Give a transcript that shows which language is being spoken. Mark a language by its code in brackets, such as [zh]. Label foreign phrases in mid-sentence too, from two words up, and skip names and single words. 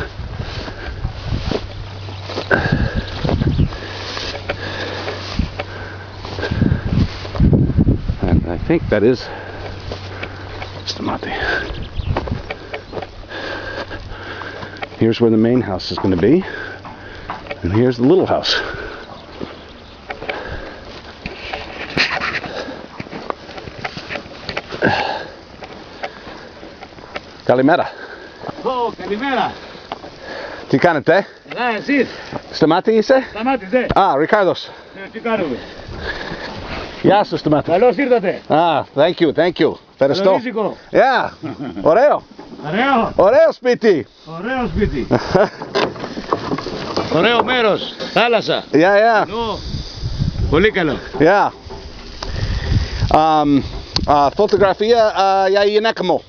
[en] And I think that is Stamati. Here's where the main house is going to be, and here's the little house. [el] Kalimera. Oh, Kalimera. Τι κάνετε? Καλά, εσείς. Σταμάτη είσαι? Σταμάτησε. Α, Ρικάρδος. Τι κάνουμε? Γεια σου, Σταμάτη. Καλώς ήρθατε. Α, [en] thank you, thank you. [el] Ευχαριστώ. Καλορίζικο. Yeah, ωραίο. Ωραίο. Ωραίο σπίτι. Ωραίο σπίτι. Ωραίο μέρος. Θάλασσα. [en] Yeah, yeah. [el] Νου. Πολύ καλό. [en] Yeah. [el] Φωτογραφία για γυναίκα μου.